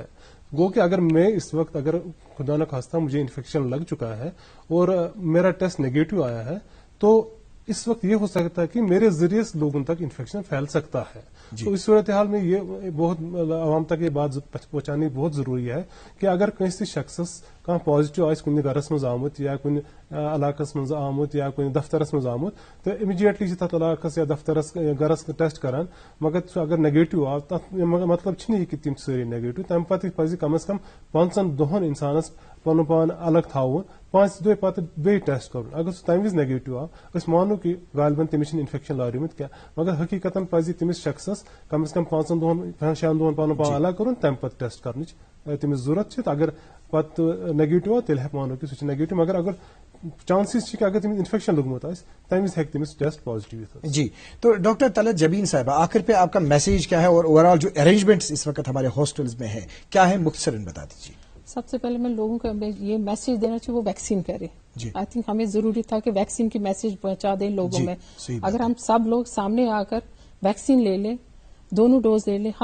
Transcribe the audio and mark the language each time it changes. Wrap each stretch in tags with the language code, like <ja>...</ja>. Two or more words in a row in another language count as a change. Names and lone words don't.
<ur>گو کہ اگر میں اس وقت اگر خدا نہ خواستہ مجھے انفیکشن لگ چکا ہے اور میرا ٹیسٹ نیگیٹو آیا ہے تو اس وقت یہ ہو سکتا ہے کہ میرے ذریعے سے لوگوں تک انفیکشن پھیل سکتا ہے. تو اس صورتحال میں یہ بہت عوام تک یہ بات پہنچانی بہت ضروری ہے کہ اگر کسی شخص</ur> <ks>کانٛہہ پازیٹیو آسہِ کُنہِ گرس منٛز آمُت یا کُنہِ علاقس منٛز آمُت یا کُنہِ دفترس منٛز آمُت تہٕ اِمیڈیٹلی چھِ تتھ علاقس یا دفترس گرس ٹیسٹ کران مگر سُہ اگر نیگیٹو آو تتھ مطلب چھُنہٕ یہِ کہِ تِم سٲری نیگیٹو تمہِ پتہٕ پزِ کم از کم 5 دۄہن انسانس پنُن پان الگ تھاوُن 5 دۄہ پتہٕ بیٚیہِ ٹیسٹ کرُن. اگر سُہ تمہِ وِزِ نیگیٹو آو أسۍ مانو کہِ غالبن تٔمِس چھُنہٕ انفیکشن لٲریمُت کینٛہہ مگر حقیقتن پزِ تٔمِس شخصس کم از کم 5 دۄہن 6 دۄہن پنُن پان الگ کرُن تمہِ پتہٕ ٹیسٹ کرنٕچ تٔمِس ضروٗرت چھِ. اگر پتہٕ نیگیٹو آو تیٚلہِ ہٮ۪کہِ مانو کہِ سُہ چھُ نیگیٹو مگر اگر چانسز چھِ کہ اگر تٔمِس انفیکشن لوٚگمُت آسہِ تمہِ وِزِ ہٮ۪کہِ تٔمِس ٹیسٹ پازیٹیو یِتھ.</ks> <ur>جی تو ڈاکٹر طلعت جبین صاحبہ آخر پہ آپ کا میسج کیا ہے اور</ur> <en>over all</en> <ur>جو ارینجمنٹس اس وقت ہمارے ہاسپٹلز میں ہیں کیا ہے مختصراً بتا دیجیے. سب سے پہلے میں لوگوں کو یہ میسج دینا چاہیے وہ ویکسین کرے.</ur> <en>I think</en> <ur>ہمیں ضروری تھا کہ ویکسین کی میسج پہنچا دیں لوگوں میں. اگر ہم سب لوگ سامنے آ کر ویکسین لے لیں 2 ڈوز لے لیں.</ur>